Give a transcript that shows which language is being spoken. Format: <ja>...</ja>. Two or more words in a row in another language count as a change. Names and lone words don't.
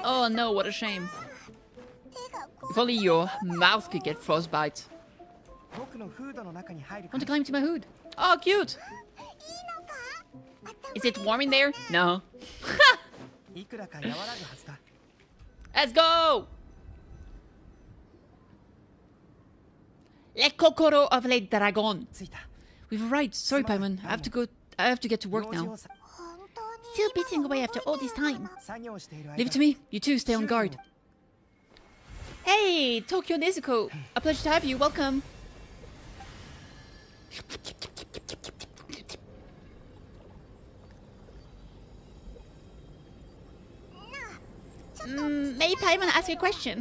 <en>Oh no, what a shame. If only your mouth could get frostbite. Want to climb to my hood? Oh, cute! Is it warm in there? No. Let's go! Le Kokoro of Le Dragon. We've arrived. Sorry, Paimon. I have to get to work now. Still beating away after all this time. Leave it to me. You two stay on guard. Hey, Tokyo Nezuko. A pleasure to have you. Welcome. May Paimon ask you a question?</en>